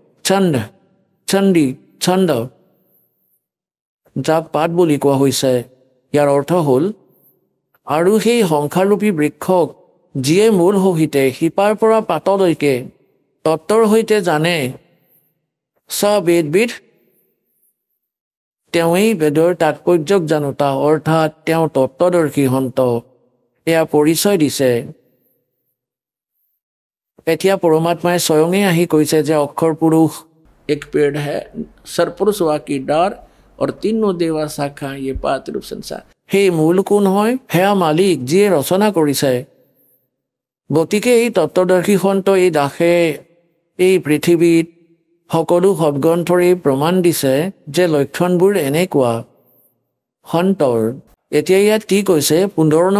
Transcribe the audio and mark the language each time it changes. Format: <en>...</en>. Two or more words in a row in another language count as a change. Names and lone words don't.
<as>ছন্দ যাক পাত বুলি কোৱা হৈছে ইয়াৰ অৰ্থ হ'ল আৰু সেই সংসাৰৰূপী বৃক্ষক যিয়ে মূল সহিতে শিপাৰ পৰা পাতলৈকে তত্ত্বৰ সৈতে জানে বেদবিদ তেওঁই বেদৰ তাৎপৰ্যক জানোতা অৰ্থাৎ তেওঁ তত্ত্বদৰ্শী সন্ত এয়া পৰিচয় দিছে এতিয়া পৰমাত্মাই স্বয়ঙেই আহি কৈছে যে অক্ষৰ পুৰুষ</as> <hi>एक पेड़ है सरपुरुष वा की डार और तीनों देवा शाखा ये पात रूप संसार</hi> <as>সেই মূল কোন হয় সেয়া মালিক যিয়ে ৰচনা কৰিছে গতিকে এই তত্ত্বদৰ্শী সন্ত এই দাসে এই পৃথিৱীত সকলো সদগ্ৰন্থৰে প্ৰমাণ দিছে যে লক্ষণবোৰ এনেকুৱা সন্তৰ এতিয়া ইয়াত কি কৈছে 15</as>